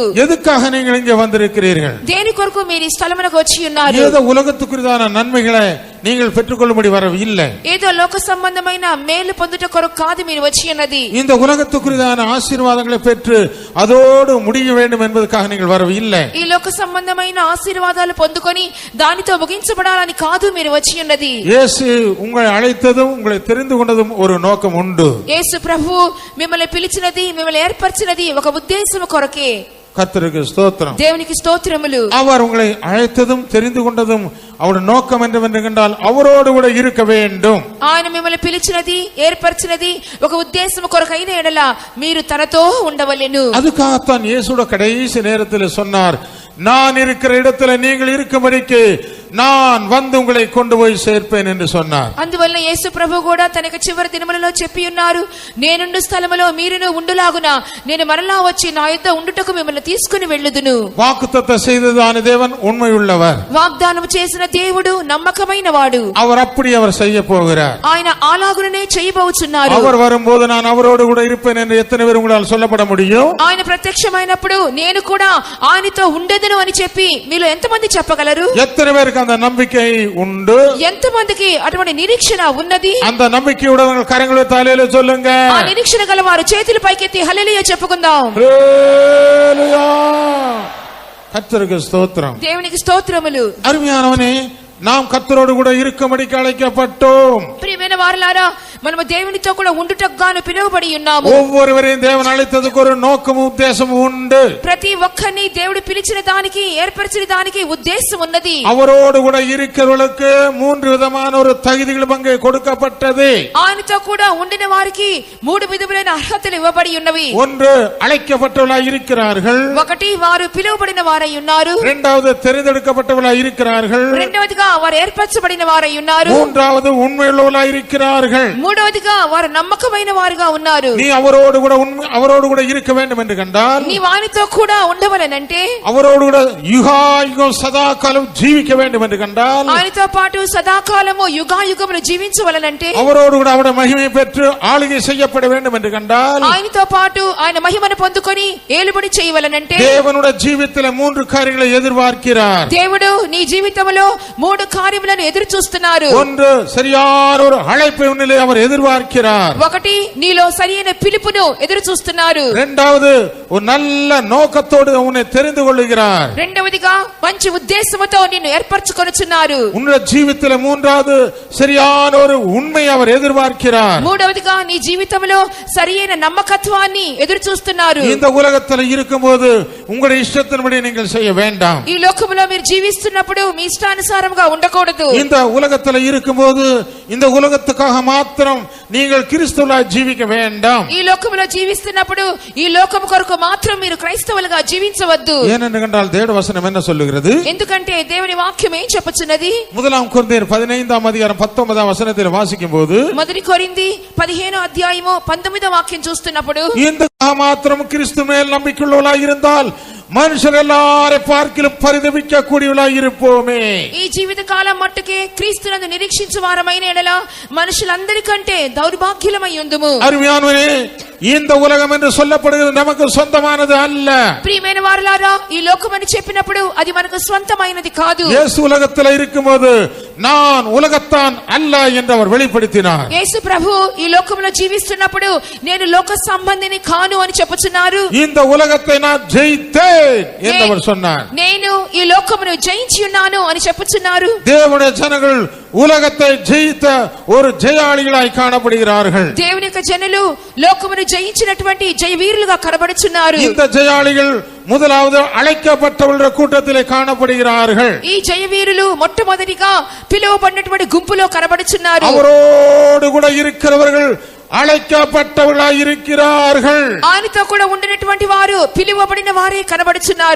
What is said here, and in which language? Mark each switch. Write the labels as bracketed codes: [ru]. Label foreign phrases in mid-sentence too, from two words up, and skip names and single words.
[ta] எதுக்காக நீங்கள் இங்கே வந்திருக்கிறீர்கள்? [te] దేని కొరకు మీరు ఈ స్థలమునకు వచ్చి ఉన్నారు? [ta] ஏதோ உலகத்துக்குரிதான நன்மைகளை நீங்கள் பெற்றுக்கொள்ளும்படி வரவில்லை. [te] ఏదో లోక సంబంధమైన మేలు పొందుట కొరకు కాదు మీరు వచ్చి ఉన్నది. [ta] இந்த உலகத்துக்குரிதான ஆசீர்வாதங்களை பெற்று அதோடு முடிய வேண்டும் என்பதற்காக நீங்கள் வரவில்லை. [te] ఈ లోక సంబంధమైన ఆశీర్వాదాలు పొందుకొని దానితో ముగించబడాలని కాదు మీరు వచ్చి ఉన్నది. [ta] இயேசு உங்களை அழைத்ததும் உங்களை தெரிந்து கொண்டதும் ஒரு நோக்கம் உண்டு. [te] యేసు ప్రభువు మిమ్మల్ని పిలిచినది, మిమ్మల్ని ఏర్పరిచినది ఒక ఉద్దేశం కొరకే. [ta] கர்த்தருக்கு ஸ்தோத்திரம். [te] దేవునికి స్తోత్రములు. [ta] அவர் உங்களை அழைத்ததும் தெரிந்து கொண்டதும் அவருடைய நோக்கம் என்னவென்று கண்டால் அவரோடு கூட இருக்க வேண்டும். [te] ఆయన మిమ్మల్ని పిలిచినది, ఏర్పరిచినది ఒక ఉద్దేశం కొరకైన ఎడల మీరు తనతో ఉండవలెను. [ta] அதுக்காகத்தான் இயேசுவோட கடைசி நேரத்தில் சொன்னார், நான் இருக்கிற இடத்துல நீங்கள் இருக்கும்படிக்கு நான் வந்து உங்களை கொண்டு போய் சேர்ப்பேன் என்று சொன்னார். [te] అందువల్ల యేసు ప్రభు కూడా తన చివరి దినములలో చెప్పి ఉన్నారు, నేనుండు స్థలములో మీరును ఉండులాగున నేను మరలా వచ్చి నా యొద్ద ఉండుటకు మిమ్మల్ని తీసుకుని వెళ్ళుదును. [ta] வாக்குத்தத்தம் செய்ததான தேவன் உண்மையுள்ளவர். [te] వాగ్దానం చేసిన దేవుడు నమ్మకమైన వాడు. [ta] அவர் அப்படி அவர் செய்ய போகிறார். [te] ఆయన అలాగునే చేయబోచున్నారు. [ta] அவர் வரும்போது நான் அவரோடு கூட இருப்பேன் என்று எத்தனை பேர் உங்களால் சொல்லப்பட முடியும்? [te] ఆయన ప్రత్యక్షమైనప్పుడు నేను కూడా ఆయనతో ఉండేదను అని చెప్పి మీలో ఎంతమంది చెప్పగలరు? [ta] எத்தனை பேருக்கு அந்த நம்பிக்கை உண்டு? [te] ఎంతమందికి అటువంటి నిరీక్షణ ఉన్నది? [ta] அந்த நம்பிக்கையுடன் கரங்களை தலையில சொல்லுங்க. [te] ఆ నిరీక్షణ గల వారు చేతులు పైకెత్తి హల్లెలూయా చెప్పుకుందాం. [ta] ஹல்லேலூயா. கர்த்தருக்கு ஸ்தோத்திரம். [te] దేవునికి స్తోత్రములు. [ta] அருமையானவனே, நாம் கர்த்தரோடு கூட இருக்கும்படிக்கு அழைக்கப்பட்டோம். [te] ప్రియమైన వారలారా, మనము దేవునితో కూడా ఉండుటకు గాను పిలువబడి ఉన్నాము. [ta] ஒவ்வொருவரையும் தேவன் அழைத்ததுக்கு ஒரு நோக்கமும் உத்தேசமும் உண்டு. [te] ప్రతి ఒక్కరిని దేవుడు పిలిచిన దానికి, ఏర్పరిచిన దానికి ఉద్దేశం ఉన్నది. [ta] அவரோடு கூட இருக்கிறவர்களுக்கு 3 விதமான ஒரு தகுதிகள் அங்கே கொடுக்கப்பட்டது. [te] ఆయనతో కూడా ఉండిన వారికి 3 విధములైన అర్హతలు ఇవ్వబడి ఉన్నవి. [ta] ஒன்று, அழைக்கப்பட்டவர்களாய் இருக்கிறார்கள். [te] ఒకటి, వారు పిలువబడిన వారై ఉన్నారు. [ta] இரண்டாவது, தெரிந்தெடுக்கப்பட்டவர்களாய் இருக்கிறார்கள். [te] రెండవదిగా వారు ఏర్పరచబడిన వారై ఉన్నారు. [ta] மூன்றாவது, உண்மையுள்ளவர்களாய் இருக்கிறார்கள். [te] మూడవదిగా వారు నమ్మకమైన వారుగా ఉన్నారు. [ta] நீ அவரோடு கூட இருக்க வேண்டும் என்று கண்டால், [te] నీ వానితో కూడా ఉండవలనంటే, [ta] அவரோடு கூட யுகாயுகம் சதா காலம் ஜீவிக்க வேண்டும் என்று கண்டால், [te] ఆయనతో పాటు సదాకాలము యుగాయుగములు జీవించవలనంటే, [ta] அவரோடு கூட அவருடைய மகிமை பெற்று ஆளுகை செய்யப்பட வேண்டும் என்று கண்டால், [te] ఆయనతో పాటు ఆయన మహిమను పొందుకొని ఏలుబడి చేయవలనంటే, [ta] தேவனுடைய ஜீவிதத்தில் 3 காரியங்களை எதிர்பார்க்கிறார். [te] దేవుడు నీ జీవితంలో 3 కార్యములను ఎదురు చూస్తున్నారు. [ta] ஒன்று, சரியான ஒரு அழைப்பை உன்னிலே அவர் எதிர்பார்க்கிறார். [te] ఒకటి, నీలో సరైన పిలుపును ఎదురు చూస్తున్నారు. [ta] இரண்டாவது, ஒரு நல்ல நோக்கத்தோடு உன்னை தெரிந்து கொள்கிறார். [te] రెండవదిగా మంచి ఉద్దేశముతో నిన్ను ఏర్పరచుకొనుచున్నారు. [ta] உன்னுடைய ஜீவிதத்தில் மூன்றாவது, சரியான ஒரு உண்மை அவர் எதிர்பார்க்கிறார். [te] మూడవదిగా నీ జీవితంలో సరైన నమ్మకత్వాన్ని ఎదురు చూస్తున్నారు. [ta] இந்த உலகத்தில் இருக்கும்போது உங்களுடைய இஷ்டத்தின்படி நீங்கள் செய்ய வேண்டாம். [te] ఈ లోకములో మీరు జీవిస్తున్నప్పుడు మీ ఇష్టానుసారంగా ఉండకూడదు. [ta] இந்த உலகத்தில் இருக்கும்போது இந்த உலகத்துக்காக மாத்திரம் மாத்திரம் நீங்கள் கிறிஸ்துவுல ஜீவிக்க வேண்டாம். [te] ఈ లోకములో జీవిస్తున్నప్పుడు ఈ లోకము కొరకు మాత్రం మీరు క్రైస్తవులుగా జీవించవద్దు. [ta] ஏனென்றால் தேவ வசனம் என்ன சொல்லுகிறது? [te] ఎందుకంటే దేవుని వాక్యం ఏం చెప్పుచున్నది? [ta] முதலாம் கொரிந்தியர் 15ஆம் அதிகாரம் 19ஆம் வசனத்தில் வாசிக்கும் போது, [te] మొదటి కొరింథీ 15వ అధ్యాయము 19వ వాక్యం చూస్తున్నప్పుడు, [ta] இந்த மாத்திரம் கிறிஸ்து மேல் நம்பிக்கையுள்ளவர்களாய் இருந்தால் மனுஷர் எல்லாரை பார்க்கிலும் பரிதபிக்க கூடியவர்களாய் இருப்போமே. [te] ఈ జీవిత కాలం మట్టుకే క్రీస్తునందు నిరీక్షించు వారమైన ఎడల మనుషులందరికంటే దౌర్భాగ్యులమై ఉందుము. [ta] அருமையானவரே, இந்த உலகம் என்று சொல்லப்படுகிறது நமக்கு சொந்தமானது அல்ல. [te] ప్రియమైన వారలారా, ఈ లోకం అని చెప్పినప్పుడు అది మనకు స్వంతమైనది కాదు. [ta] இயேசு உலகத்தில் இருக்கும்போது நான் உலகத்தான் அல்ல என்று அவர் வெளிப்படுத்தினார். [te] యేసు ప్రభు ఈ లోకంలో జీవిస్తున్నప్పుడు నేను లోక సంబంధిని కాను అని చెప్పుచున్నారు. [ta] இந்த உலகத்தை நான் ஜெயித்தேன் என்று அவர் சொன்னார். [te] నేను ఈ లోకమును జయించి ఉన్నాను అని చెప్పుచున్నారు. [ta] தேவனுடைய ஜனங்கள் உலகத்தை ஜெயித்த ஒரு ஜெயாளிகளாய் காணப்படுகிறார்கள். [te] దేవుని యొక్క జనులు లోకమును జయించినటువంటి జయవీరులుగా కనబడుచున్నారు. [ta] இந்த ஜெயாளிகள் முதலாவது அழைக்கப்பட்டவர்களுடைய கூட்டத்திலே காணப்படுகிறார்கள். [te] ఈ జయవీరులు మొట్టమొదటిగా పిలువబడినటువంటి గుంపులో కనబడుచున్నారు. [ta] அவரோடு கூட இருக்கிறவர்கள் அழைக்கப்பட்டவர்களாய் இருக்கிறார்கள். [te] ఆయనతో కూడా ఉండినటువంటి వారు పిలువబడిన వారే కనబడుచున్నారు.